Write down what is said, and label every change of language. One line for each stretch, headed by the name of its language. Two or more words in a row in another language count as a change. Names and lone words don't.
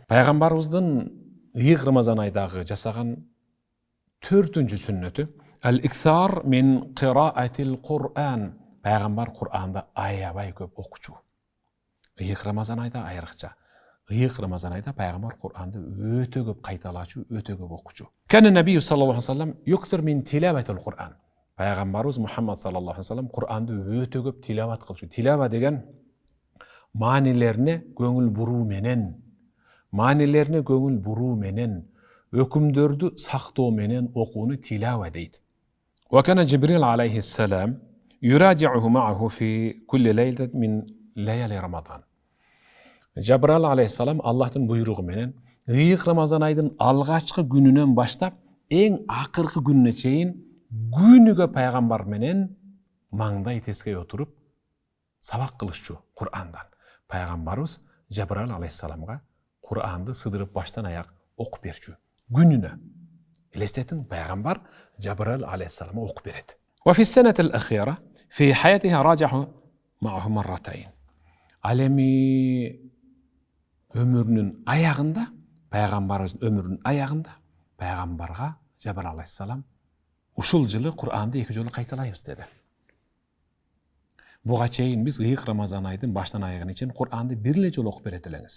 Kyrgyz: Пайгамбарыбыздын ыйык Рамазан айдагы жасаган 4-түнчү сүннөтү
Arabic: الإكثار من قراءة القرآن.
Kyrgyz: Пайгамбар Кур'анды аябай көп окучу. Ыйык Рамазан айда айрыкча. Ыйык Рамазан айда пайгамбар Кур'анды өтө көп кайталачу, өтө көп окучу.
Arabic: كان النبي صلى الله عليه وسلم يكثر من تلاوة القرآن.
Kyrgyz: Пайгамбарыбыз Мухаммад
Arabic: صلى الله عليه وسلم
Kyrgyz: Кур'анды өтө көп тилават кылчу. Тилава деген маанилерине көңүл буруу менен, өкүмдөрдү сактоо менен окууну тилава дейт.
Arabic: وكان جبريل عليه السلام يراجعه معه في كل ليلة من ليالي رمضان.
Kyrgyz: Жабраил алейхиссалам Аллахтын буйругу менен ыйык Рамазан айдын алгачкы күнүнөн баштап эң акыркы күнүнө чейин күнүгө пайгамбар менен маңдай тескей отуруп сабак кылышчу Кур'андан. Пайгамбарыбыз Жабраил алейхиссаламга Кур'анды сыдырып баштан аяк окуп берчү. Күнүнө. Элестетиң, пайгамбар Жабраил алейхиссаламга окуп берет.
Arabic: وفي السنة الأخيرة في حياته راجعه معه مرتين.
Kyrgyz: Алеми өмүрүнүн аягында, пайгамбарыбыздын өмүрүнүн аягында пайгамбарга Жабраил алейхиссалам ушул жылы Кур'анды 2 жолу кайталайбыз деди. Буга чейин биз ыйык Рамазан айдын баштан аягына чейин Кур'анды бир эле жолу окуп берет элеңиз.